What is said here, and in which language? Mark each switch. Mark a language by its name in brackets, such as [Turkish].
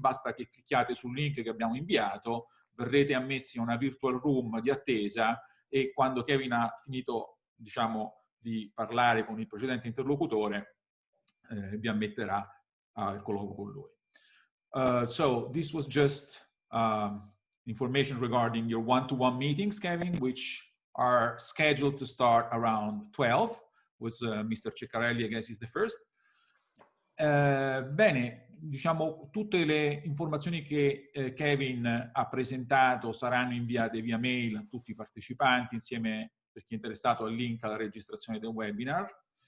[Italian] Basta che clicchiate sul link che abbiamo inviato, verrete ammessi a una virtual room di attesa e quando Kevin ha finito, diciamo, di parlare con il precedente interlocutore, vi ammetterà al colloquio con lui. [English] So this was just information regarding your one-to-one meetings, Kevin, which are scheduled to start around 12 with Mr. Ceccarelli, I guess is the first. [Italian] Bene, diciamo tutte le informazioni che Kevin ha presentato saranno inviate via mail a tutti i partecipanti insieme, per chi è interessato, al link alla registrazione del webinar.